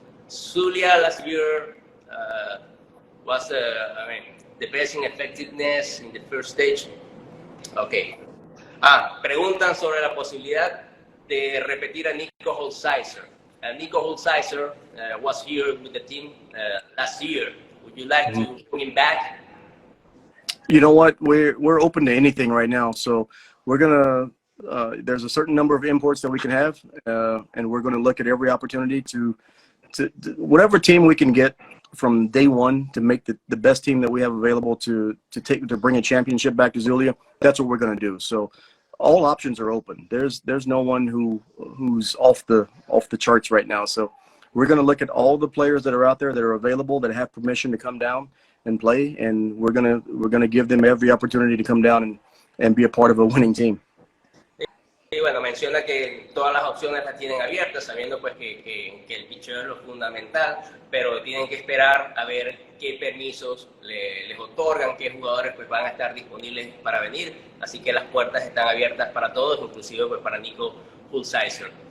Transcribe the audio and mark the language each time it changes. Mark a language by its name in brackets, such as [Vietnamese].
[English] Zulia last year was the best in effectiveness in the first stage. Okay. [Spanish] Preguntan sobre la posibilidad de repetir a Nico Holsizer. [English] Nico Holsizer was here with the team last year. Would you like to bring him back? You know what? We're open to anything right now. So we're gonna. There's a certain number of imports that we can have, and we're going to look at every opportunity to whatever team we can get from day one to make the best team that we have available to bring a championship back to Zulia. That's what we're going to do. So all options are open. There's no one who's off the charts right now. So we're going to look at all the players that are out there that are available, that have permission to come down and play, and we're gonna give them every opportunity to come down and be a part of a winning team. [Spanish] Y bueno, menciona que todas las opciones las tienen abiertas, sabiendo pues que el pitcher es lo fundamental, pero tienen que esperar a ver qué permisos les otorgan, qué jugadores pues van a estar disponibles para venir, así que las puertas están abiertas para todos, inclusive pues para Nico Holsizer.